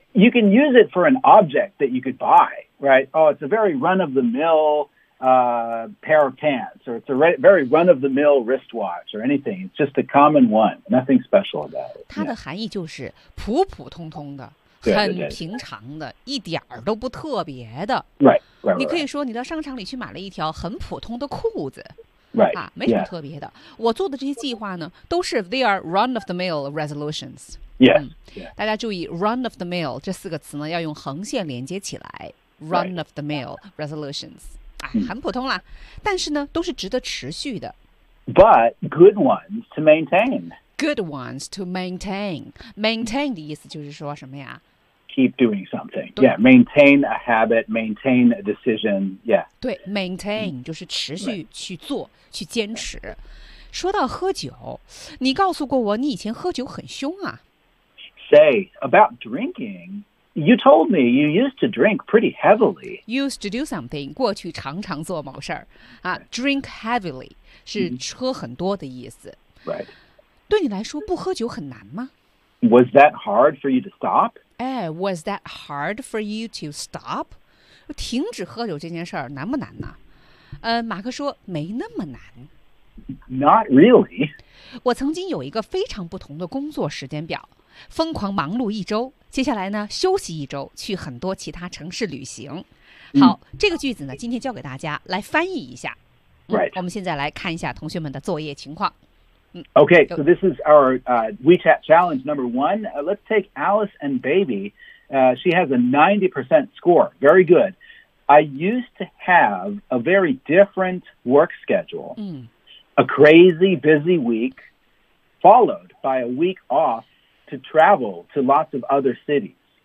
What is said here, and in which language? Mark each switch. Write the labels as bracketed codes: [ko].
[en] You can use it for an object that you could buy, right? Oh, it's a very run of the mill pair of pants, or it's a very run of the mill wristwatch, or anything. It's just a common one, nothing special about it. [zh] 它的含义就是普普通通的。很平常的，一点儿都不特别的。 [en] Right. [zh] 你可以说你到商场里去买了一条很普通的裤子。 [en] Right. [zh] 啊，没什么特别的。 [en] Yeah. [zh] 我做的这些计划呢，都是 [en] they are run of the mill resolutions. Yes.、Yeah. [zh] 大家注意 run of the mill 这四个词呢，要用横线连接起来。 [en] Run of the mill resolutions. [zh] 啊，很普通啦，但是呢，都是值得持续的。 [en] But good ones to maintain. Good ones to maintain. [zh] Maintain 的意思就是说什么呀 [en] ？Keep doing something. Yeah, maintain a habit, maintain a decision. Yeah. [zh] 对 ，maintain 就是持续去做、去坚持。说到喝酒，你告诉过我你以前喝酒很凶啊。 [en] Say about drinking. You told me you used to drink pretty heavily. Used to do something. [zh] 过去常常做某事儿啊。 [en] Drink heavily [zh] 是喝很多的意思。 [en] Right. [zh] 对你来说不喝酒很难吗 [en] ？Was that hard for you to stop? Was that hard for you to stop? [zh] 停止喝酒这件事儿难不难呢？马克说没那么难。 [en] Not really. [zh] 我曾经有一个非常不同的工作时间表，疯狂忙碌一周，接下来呢休息一周，去很多其他城市旅行。好，这个句子呢，今天教给大家来翻译一下。 [en] Right. [zh] 我们现在来看一下同学们的作业情况。 [en] Okay, so this is our WeChat challenge number one. Let's take Alice and Baby. She has a 90% score. Very good. I used to have a very different work schedule. A crazy busy week followed by a week off to travel to lots of other cities.